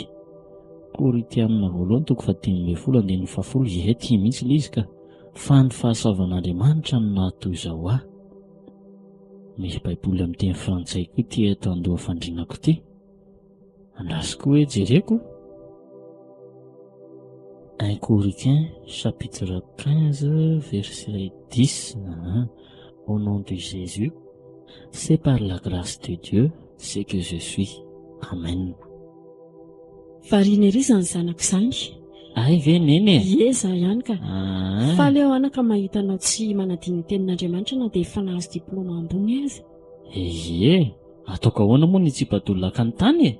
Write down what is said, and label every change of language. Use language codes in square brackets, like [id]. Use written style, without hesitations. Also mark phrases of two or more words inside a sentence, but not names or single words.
[mg] Korinthiana voalohany toko 10:10 ety mihitsy ilay izy ka. Fa ny fahasoavan'Andriamanitra no nahatoy izao aho. Misy Baiboly amin'ny teny frantsay koa ty eto andoha fandrinako ty. Andrasiko hoe jereko. [fr] 1 Corinthiens chapitre 15 verset 10. Au nom de Jésus, c'est par la grâce de Dieu c'est que je suis. [mg] Amen. Variana ery izany zanako izany. Ay ve neny e? Ie, za ihany ka. Fa leo anaka mahitanao tsy manadiny tenin'Andriamanitra na dia efa nahazo diplôma ambony azy. Ie, ataoko ahoana moa ny tsipadolaka ny tany e?